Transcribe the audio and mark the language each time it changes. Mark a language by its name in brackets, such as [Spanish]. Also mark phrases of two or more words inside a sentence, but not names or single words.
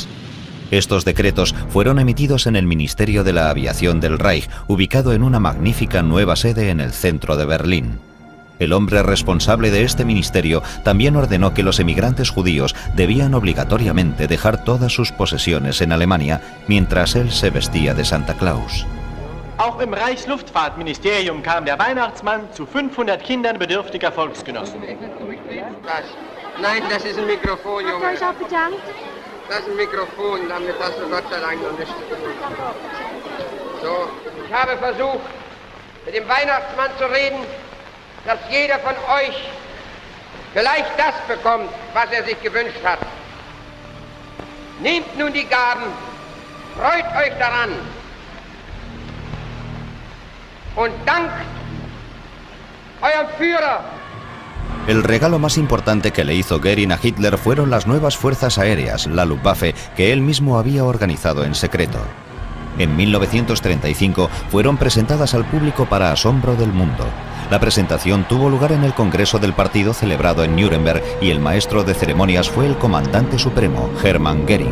[Spanish] Estos decretos fueron emitidos en el Ministerio de la Aviación del Reich, ubicado en una magnífica nueva sede en el centro de Berlín. El hombre responsable de este ministerio también ordenó que los emigrantes judíos debían obligatoriamente dejar todas sus posesiones en Alemania mientras él se vestía de Santa Claus. [German] Auch im Reichsluftfahrtministerium kam der Weihnachtsmann zu 500 Kindern bedürftiger Volksgenossen. Nein, das ist ein Mikrofon, Junge. Hast du euch auch bedankt? Das ist ein Mikrofon, damit hast du Gott sei Dank noch nicht. So, ich habe versucht, mit dem Weihnachtsmann zu reden, dass jeder von euch vielleicht das bekommt, was er sich gewünscht hat. Nehmt nun die Gaben, freut euch daran und dankt eurem Führer [Spanish] El regalo más importante que le hizo Göring a Hitler fueron las nuevas fuerzas aéreas, la Luftwaffe, que él mismo había organizado en secreto. En 1935 fueron presentadas al público para asombro del mundo. La presentación tuvo lugar en el Congreso del Partido celebrado en Nuremberg y el maestro de ceremonias fue el comandante supremo, Hermann Göring.